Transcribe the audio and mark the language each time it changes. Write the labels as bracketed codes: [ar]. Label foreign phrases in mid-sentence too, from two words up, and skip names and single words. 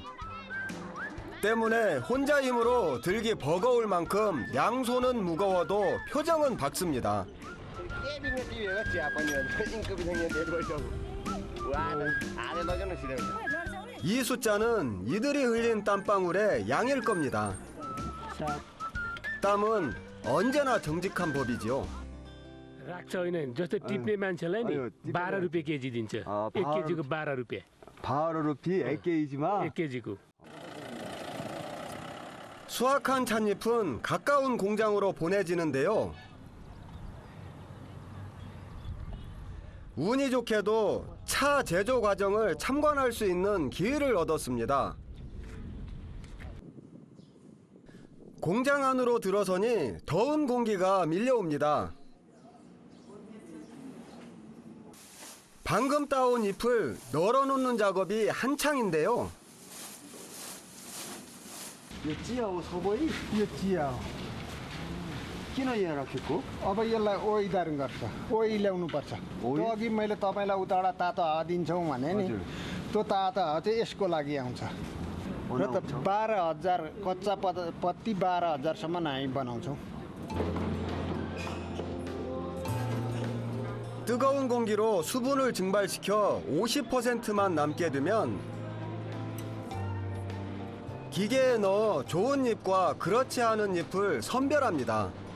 [ko] 때문에 혼자 힘으로 들기 버거울 만큼 양손은 무거워도 표정은 밝습니다. 이 숫자는 이들이 흘린 땀방울의 양일 겁니다. 땀은 언제나 정직한 법이죠. [ne] राख्छ होइन जस्तो टिप्ने मान्छेलाई नि 12 रुपियाँ केजी दिन्छ 1 केजीको 12 रुपियाँ 12 रुपियाँ 1 के지만 1 केजीको [ko] 수확한 찻잎은 가까운 공장으로 보내지는데요. 운이 좋게도 차 제조 과정을 참관할 수 있는 기회를 얻었습니다. 공장 안으로 들어서니 더운 공기가 밀려옵니다. 방금 따온 잎을 널어놓는 작업이 한창인데요. [ne] यो चिया हो सबै यो चिया हो किन यहाँ राखेको? अब यसलाई ओइदार गर्छ ओइ ल्याउनु पर्छ त्यो अघि मैले तपाईँलाई उताबाट तातो हावा दिन्छौँ भने नि त्यो तातो हावा चाहिँ यसको लागि आउँछ र त 12,000 कच्चा पत्ती 12,000सम्म हामी बनाउँछौँ. [ko] 뜨거운 공기로 수분을 증발시켜 50%만 남게 두면 기계에 넣어 좋은 잎과 그렇지 않은 잎을 선별합니다.